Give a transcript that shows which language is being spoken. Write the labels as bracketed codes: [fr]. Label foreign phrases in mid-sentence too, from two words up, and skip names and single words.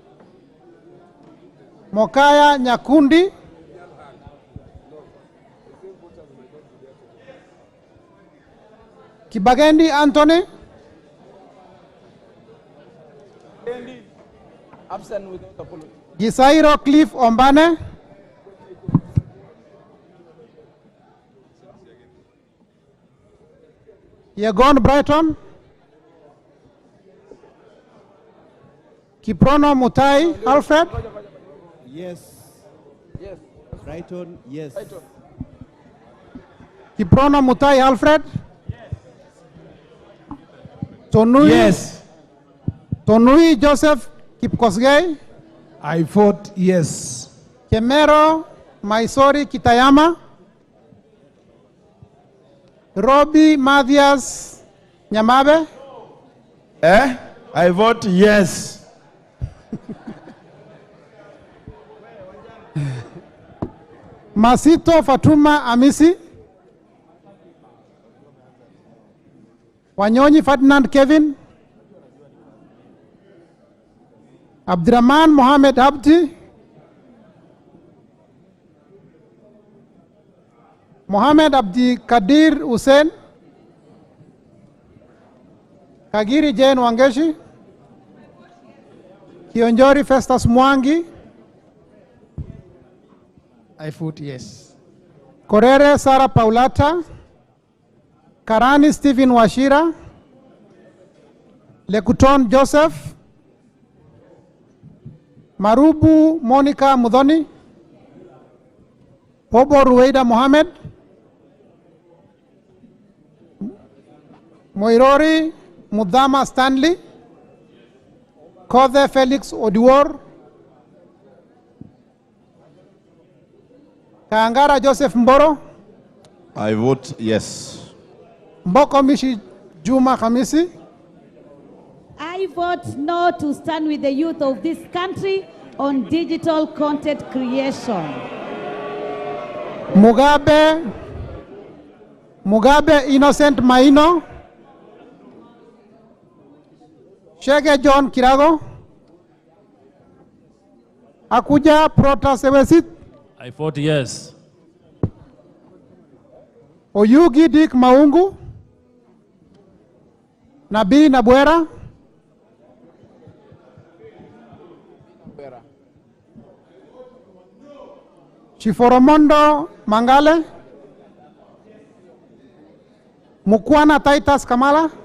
[en] Mokaya Nyakundi. Kibagendi Anthony. Absent without apology. Gisairo Cliff Ombane. Yegon Brighton. Kiprono Mutai Alfred. Yes. Yes. Brighton, yes. Kiprono Mutai Alfred. Tonui. Yes. Tonui Joseph Kipkosgei. I vote yes. Kemero Maisori Kitayama. Robbie Mathias Nyamabe. I vote yes. Masito Fatuma Amisi. Wanyonyi Ferdinand Kevin. Abdurrahman Mohamed Abdi. Mohamed Abdi Kadir Hussein. Kagiri Jane Wangeshi. Kionjori Festus Mwangi. I vote yes. Korere Sara Paulata. Karani Stephen Washira. Lekuton Joseph. Marubu Monica Mudhoni. Obo Ruweida Mohamed. Moirori Mudama Stanley. Kothe Felix Odiwor. Kaangara Joseph Mboro. I vote yes. Mboko Mishi Juma Khamisi. I vote no to stand with the youth of this country on digital content creation. Mugabe Innocent Maino. Shege John Kirago. Akuja Protasewesit. I vote yes. Oyugi Dick Maungu. Nabi Nabwera. Chiforomondo Mangale. Mukwana Titus Kamala.